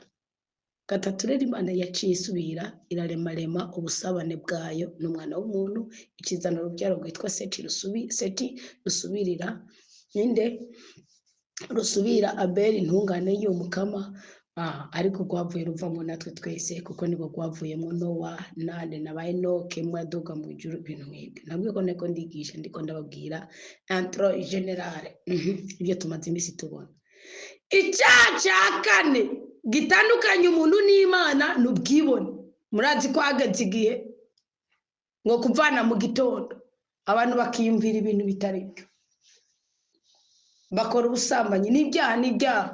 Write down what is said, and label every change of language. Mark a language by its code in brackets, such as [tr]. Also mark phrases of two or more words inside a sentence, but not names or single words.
[rn] Gatatu rero Imana yaciye isubira iraremarema ubusabane bwayo n'umwana w'umuntu, ikizana urubyaro rwitwa Seti rusubirira ninde rusubira Abeli ntungane y'umukama. Ariko rwavuye ruvamo natwe twese, kuko nibwo rwavuyemo Nowa nande na Enoke mwaduga mu ijuru. Ibintu nk'ibyo nabwo ko neko ndigisha, ndiko ndababwira [fr] intro generale [rn] ibyo tumaze imisi tubona. Icyaha cya kane gitandukanye umuntu n'Imana n'ubwibone. Murazi ko hageze igihe ngo kuvana mu gitondo abantu bakiyumvira ibintu bitari byo, bakora ubusambanyi n'ibyaha.